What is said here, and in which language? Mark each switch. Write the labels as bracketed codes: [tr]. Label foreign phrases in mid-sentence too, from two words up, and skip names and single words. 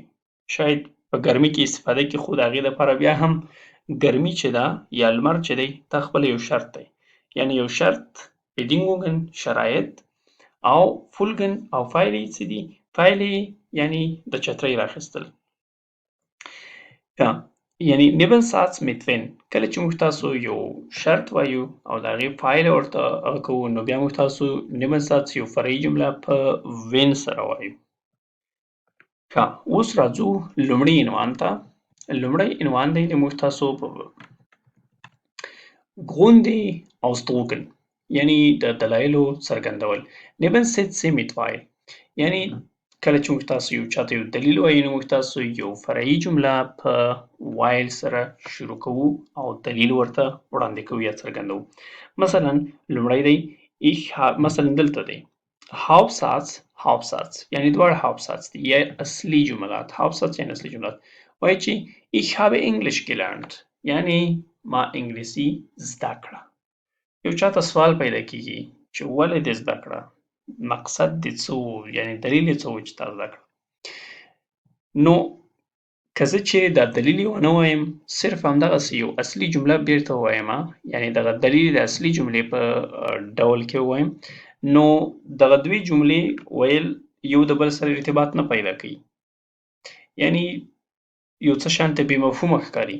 [ps] شاید په ګرمي کې استفاده کړي خو د هغې دپاره بیا هم ګرمي چې ده یا لمر چې دی دا خپله یو شرط دی. یعنی یو شرط Bedingungen شرایط او Folgen او پایلې څه دي؟ پایلې یعنی د چترۍ رااخیستل. یعنی [de] Nebensatz mit wenn [ps] کله چې موږ تاسو یو شرط وایو او د هغې پایله ورته کوو نو بیا موږ تاسو Nebensatz یو فرعي جمله په wenn سره وایو. اوس راځو لومړي عنوان ته. لومړی عنوان دی د موږ تاسو په [de] Gründe ausdrucken [ps] یعنی د دلایلو څرګندول. [de] neben Sätze mit weil [ps] یعنی کله چې موږ تاسو یو چاته یو دلیل وایو نو موږ تاسو یو فرعي جمله په وایل سره شروع کوو او دلیل ورته وړاندې کوو یا څرګندوو. مثلا لومړی دی مثلا دلته دی [de] Hauptsatz Hauptsatz [ps] یعنی دواړه Hauptsatz دي یا اصلي جملات Hauptsatz یعنی اصلي جملات وایي چې [de] ich habe Englisch gelernt [ps] یعنی ما انګلیسي زده کړه. یو چاته سوال پیدا کیږي چې ولې دې زده کړه مقصد دې څه و یعنی دلیل یې څه و چې تا زده کړه. نو که زه چې دا دلیل یې ونه وایم صرف همدغسې یو اصلي جمله بیرته ووایم یعنی دغه دلیل د اصلي جملې په ډول کې ووایم نو دغه دوې جملې ویل یو د بل سره ارتباط نه پیدا کوي یعنی یو څه شانته بې مفهومه ښکاري.